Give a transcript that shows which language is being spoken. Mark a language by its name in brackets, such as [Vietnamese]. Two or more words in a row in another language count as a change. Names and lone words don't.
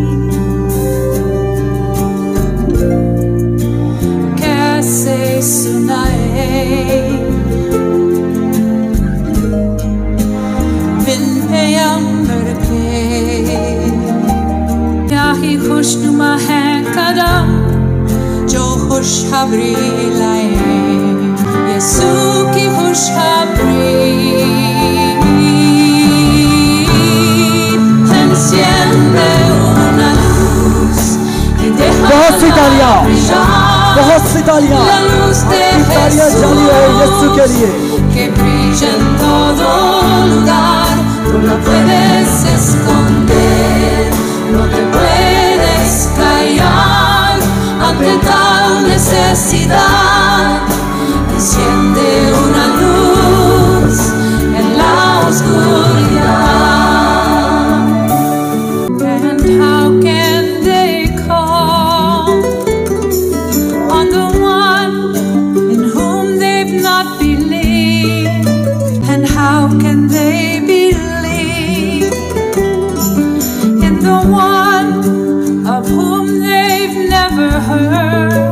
[Hindi] कैसे सुनाए खुशनुमा है कदम जो खुशखबरी लाए, यीशु की खुशखबरी। [Spanish] Enciende una luz y deja la brillar, la luz de Jesús que brilla en todo lugar. Tú no puedes esconder, no te puedes callar ante tal necesidad. Enciende una luz en la oscuridad. [English] And how can they call on the one in whom they've not believed? And how can they believe in the one of whom they've never heard?